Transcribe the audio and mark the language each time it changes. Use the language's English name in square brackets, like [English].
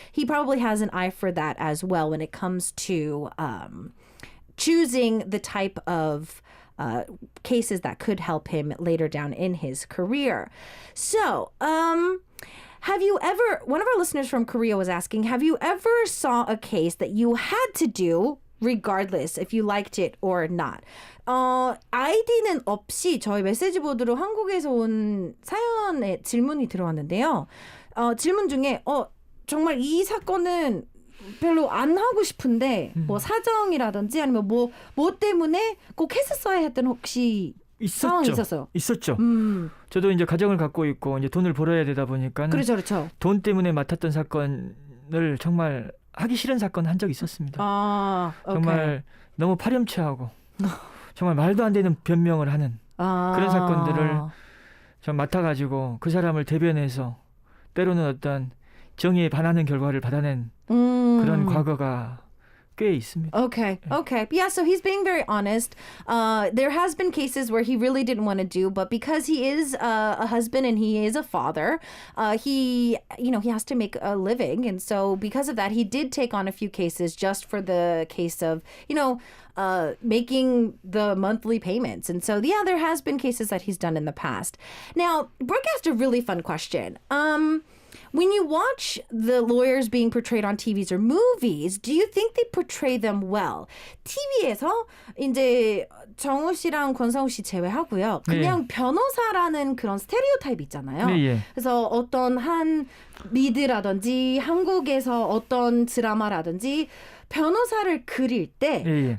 [English] He probably has an eye for that as well when it comes to choosing the type of cases that could help him later down in his career. So, have you ever, one of our listeners from Korea was asking, have you ever saw a case that you had to do regardless if you liked it or not? [Korean] 아이디는 없이 저희 메시지 보드로 한국에서 온 사연에 질문이 들어왔는데요. 질문 중에 정말 이 사건은 별로 안 하고 싶은데 사정이라든지 아니면 뭐 때문에 꼭 했었어야 했던 혹시 상황이 있었어요? 있었죠. 저도 이제 가정을 갖고 있고 이제 돈을 벌어야 되다 보니까 그렇죠. 돈 때문에 맡았던 사건을 정말 하기 싫은 사건 한 적이 있었습니다. 정말 너무 파렴치하고 정말 말도 안 되는 변명을 하는 그런 사건들을 좀 맡아가지고 그 사람을 대변해서 때로는 어떤 정의에 반하는 결과를 받아낸 그런 과거가 꽤 있습니다. [English] Okay. Yeah, so he's being very honest. There has been cases where he really didn't want to do, but because he is a husband and he is a father, he has to make a living. And so because of that, he did take on a few cases just for the case of, making the monthly payments. And so, yeah, there has been cases that he's done in the past. Now, Brooke asked a really fun question. When you watch the lawyers being portrayed on TVs or movies, do you think they portray them well? [Korean] TV에서 이제 정우 씨랑 권성우 씨 제외하고요. 그냥 변호사라는 그런 스테레오타입 있잖아요. 네, 예. 그래서 어떤 한 미드라든지 한국에서 어떤 드라마라든지 변호사를 그릴 때 예, 예.